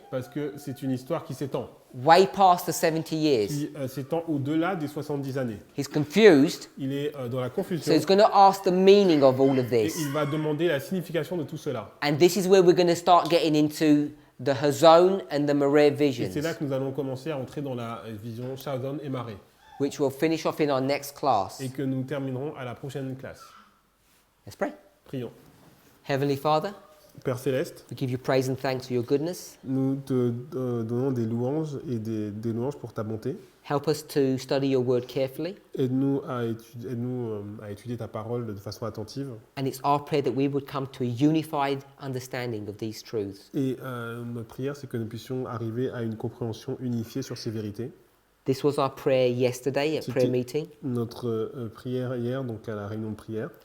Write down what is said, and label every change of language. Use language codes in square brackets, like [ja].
[fr] parce que c'est une histoire qui s'étend, [en] way past the 70 years. [fr] qui s'étend au-delà des 70 années. [en] He's confused, [fr] Il est dans la [en] so [fr] confusion [en] he's going to ask the meaning of all of [fr] et [en] this. [fr] il va demander la signification de tout cela. [en] And this is where we're going to start getting into the Hazon and the Mareh [fr] Et [en] visions, [fr] c'est là que nous allons commencer à entrer dans la vision Shazon et Marée [en] which we'll finish off in our next class. [fr] et que nous terminerons à la prochaine classe. [en] Let's pray. [fr] Prions. [en] Heavenly Father, [fr] Père Céleste, [en] we give you praise and thanks for your goodness. [fr] nous te donnons des louanges et des louanges pour ta bonté. [en] Help us to study your word carefully. [fr] Aide-nous à étudier ta parole de façon attentive. [en] And it's our prayer that we would come to a unified understanding of these truths. [fr] Et notre prière, c'est que nous puissions arriver à une compréhension unifiée sur ces vérités. [en] This was our prayer yesterday at prayer meeting. [fr] Notre prière hier, donc à la réunion de prière.